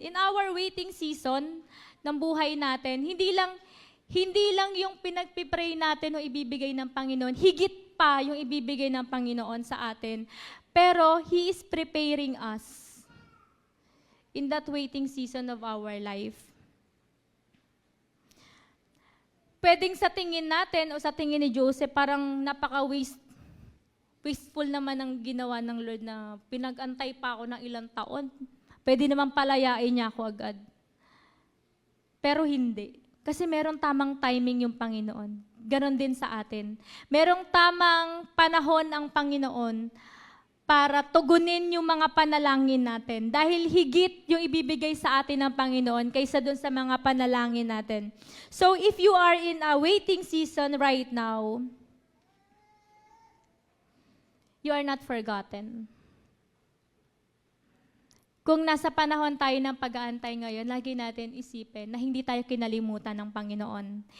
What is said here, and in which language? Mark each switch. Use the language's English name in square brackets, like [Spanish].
[English] In our waiting season [Filipino] ng buhay natin, hindi lang yung pinagpipray natin o ibibigay ng Panginoon, higit pa yung ibibigay ng Panginoon sa atin. [English] Pero He is preparing us in that waiting season of our life. [Filipino] Pwedeng sa tingin natin o sa tingin ni Joseph, parang wasteful naman ang ginawa ng Lord na pinag-antay pa ako ng ilang taon. Pwede naman palayain niya ako agad. Pero hindi. Kasi merong tamang timing yung Panginoon. Ganon din sa atin. Merong tamang panahon ang Panginoon para tugunin yung mga panalangin natin. Dahil higit yung ibibigay sa atin ng Panginoon kaysa dun sa mga panalangin natin. [English] So if you are in a waiting season right now, you are not forgotten. [Filipino] Kung nasa panahon tayo ng pag-aantay ngayon, lagi natin isipin na hindi tayo kinalimutan ng Panginoon.